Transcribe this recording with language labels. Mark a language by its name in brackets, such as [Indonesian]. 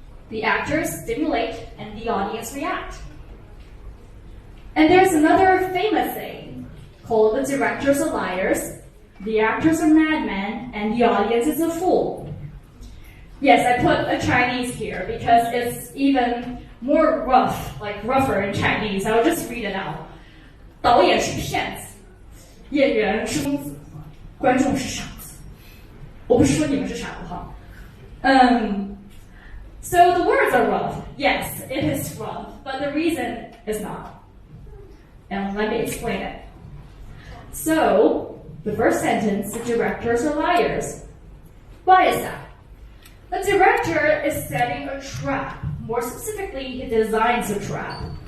[English] The actors stimulate and the audience react. And there's another famous saying called the directors are liars, the actors are madmen, and the audience is a fool. Yes, I put a Chinese here because it's even more rough, like rougher in Chinese. I'll just read it out. [Chinese] 导演是骗子，演员是疯子，观众是傻子。我不是说你们是傻子哈。 [English] So the words are rough. Yes, it is rough, but the reason is not. And let me explain it. So, the first sentence, the directors are liars. Why is that? The director is setting a trap. More specifically, he designs a trap.